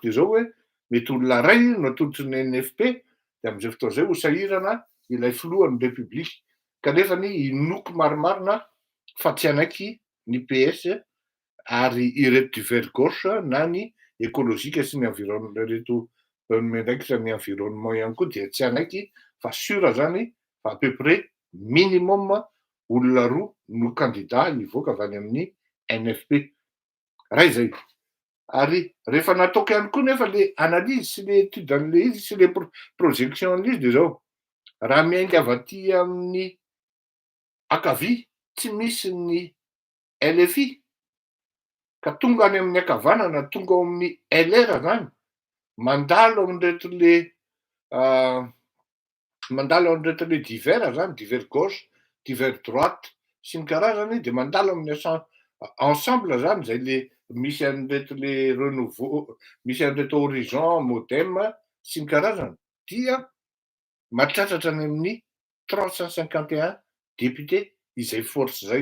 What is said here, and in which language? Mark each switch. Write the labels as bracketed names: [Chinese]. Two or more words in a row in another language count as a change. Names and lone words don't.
[Malagasy] de zao hoe mety olona ray no atolotry ny NFP de amin'izay fotoana izay ho sahirana ilay filohan'ny république kanefa ny inoko marimarina fa tsy anaiky ny PS ary ireto [French] du vert gauche [Malagasy] na ny écologique sy ny environnement reto mendraikitra ny environnement ihany koa dia tsy anaiky fa sura zany fa [French] à peu près minimum [Malagasy] olona roa no candidat hivoaka avy any amin'ny NFP. Raha izay ary rehefa nataoko ihany koa nefa le analyse sy le étude an'le izy sy le projection an'le izy de zao raha miainga avy aty amin'ny ankavia tsy misy ny LFI ka tonga any amin'ny ankavanana tonga ao amin'ny LR zany mandalo amin'reto le mandalo amin'reto le divers zany, [French] divers gauche, divers droite [Malagasy] sy ny karazany de mandalo amin'ny ensemble zany zay le misy an'reto le renouveau, misy an'reto horizon, modem sy ny karazany dia mahatratra any amin'ny 351 député izay force zay.